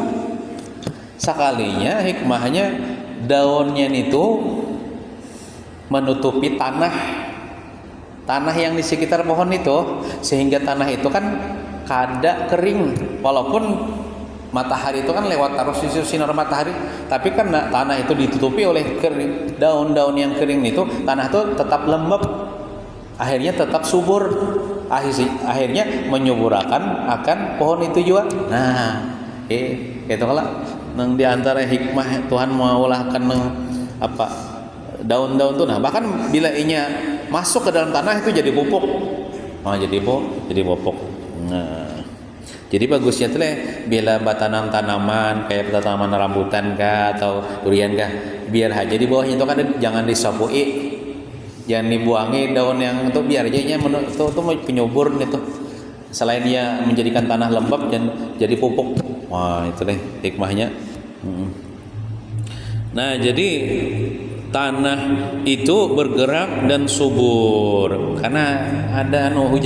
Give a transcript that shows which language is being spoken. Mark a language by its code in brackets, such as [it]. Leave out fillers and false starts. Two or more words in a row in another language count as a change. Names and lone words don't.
[id] Sekalinya hikmahnya daunnya itu menutupi tanah yang di sekitar pohon itu sehingga tanah itu kan kada kering walaupun matahari itu kan lewat arus sinar matahari tapi kan tanah itu ditutupi oleh daun-daun yang kering itu tanah itu tetap lembab akhirnya tetap subur akhirnya menyuburakan akan pohon itu juga. [bjn] Nah itu kalau nang di antara hikmah Tuhan maulahkan nang apa daun-daun tuh, nah bahkan bila inya masuk ke dalam tanah itu jadi pupuk. Jadi pupuk. Nah, jadi bagusnya tuh bila batanam tanaman kayak tanaman rambutan kah atau durian kah, biar aja di bawahnya itu kan jangan disapui, jangan dibuangi daun yang itu, biar aja itu penyubur gitu. [id] Selain dia menjadikan tanah lembab dan jadi pupuk. Wah, itu deh hikmahnya. Nah, jadi tanah itu bergerak dan subur karena ada hujan.